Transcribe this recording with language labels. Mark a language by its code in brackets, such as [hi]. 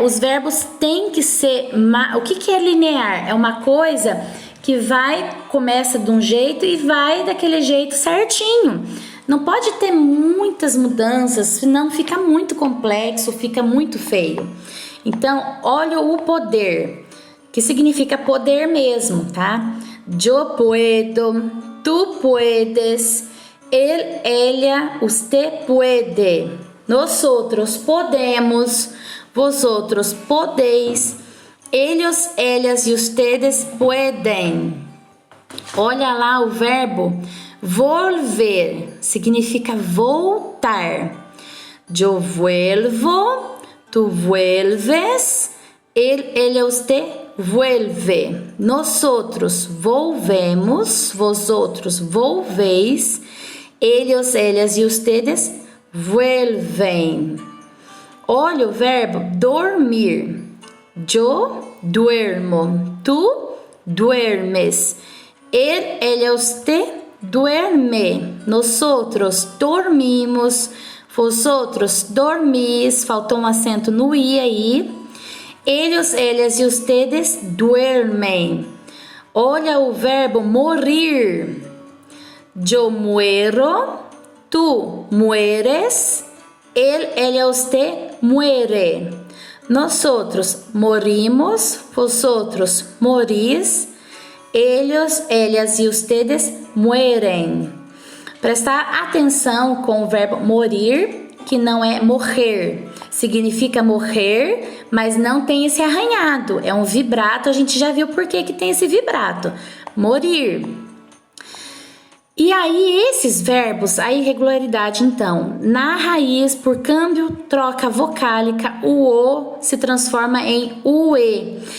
[pt] Os verbos têm que ser... O que é linear? É uma coisa que começa de um jeito e vai daquele jeito certinho. Não pode ter muitas mudanças, senão fica muito complexo, fica muito feio. Então, olha o poder, que significa poder mesmo, tá? [es] Yo puedo, tu puedes, él, ella, usted puede, nosotros podemos, vosotros podéis, ellos, ellas e ustedes pueden. [pt] Olha lá o verbo volver, significa voltar. [es] Yo vuelvo, tu vuelves, él, ella, usted vuelve. Nosotros volvemos, vosotros volvéis, ellos, ellas e ustedes vuelven. [pt] Olha o verbo dormir. [es] Yo duermo, tu duermes, él, ella, usted duerme, nosotros dormimos, vosotros dormís, [pt] faltou um acento no i aí, [es] ellos, ellas e ustedes duermen. [pt] Olha o verbo morir. [es] Yo muero, tu mueres, él, ella, usted muere. Nosotros morimos, vosotros morís, ellos, ellas e ustedes mueren. [pt] Prestar atenção com o verbo morir, que não é morrer. Significa morrer, mas não tem esse arranhado. É um vibrato, a gente já viu por que tem esse vibrato. Morir. E aí, esses verbos, a irregularidade, então, na raiz, por câmbio, troca vocálica, o O se transforma em UE.